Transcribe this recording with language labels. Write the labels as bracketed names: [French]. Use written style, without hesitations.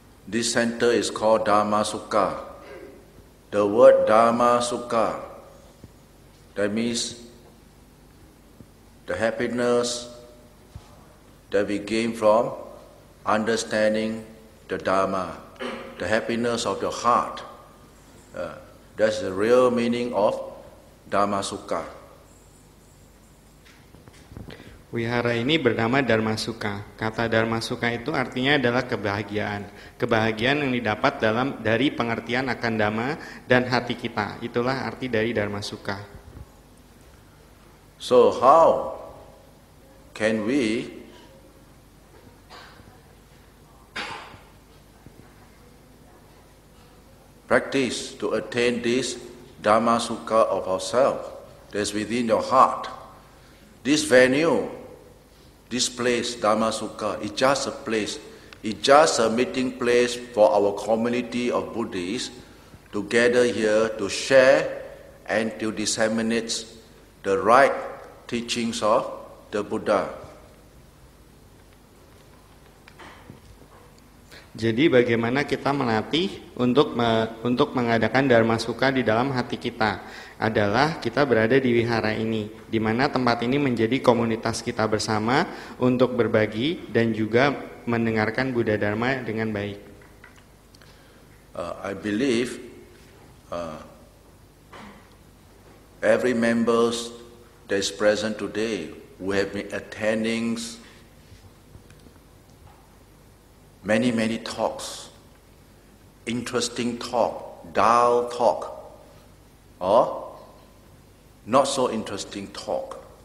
[English] This center is called Dhamma Sukha. The word Dhamma Sukha, that means the happiness that we gain from understanding the Dharma, the happiness of your heart. That's the real meaning of Dhamma Sukha. [Indonesian] Wihara ini bernama Dharma Sukha. Kata Dharma Sukha itu artinya adalah kebahagiaan. Kebahagiaan yang didapat dari pengertian akan Dhamma dan hati kita. Itulah arti dari Dharma Sukha. [English] So how can we practice to attain this Dhamma Sukha of ourselves that's within your heart? This venue, this place, Dhamma Sukha, is just a place. It's just a meeting place for our community of Buddhists to gather here to share and to disseminate the right teachings of the Buddha. [Indonesian] Jadi bagaimana kita melatih untuk mengadakan Dharma Sukha di dalam hati kita adalah kita berada di wihara ini, di mana tempat ini menjadi komunitas kita bersama untuk berbagi dan juga mendengarkan Buddha Dharma dengan baik. [English] I believe every member that is present today who have been attending many talks, interesting talk, dull talk, or not so interesting talk.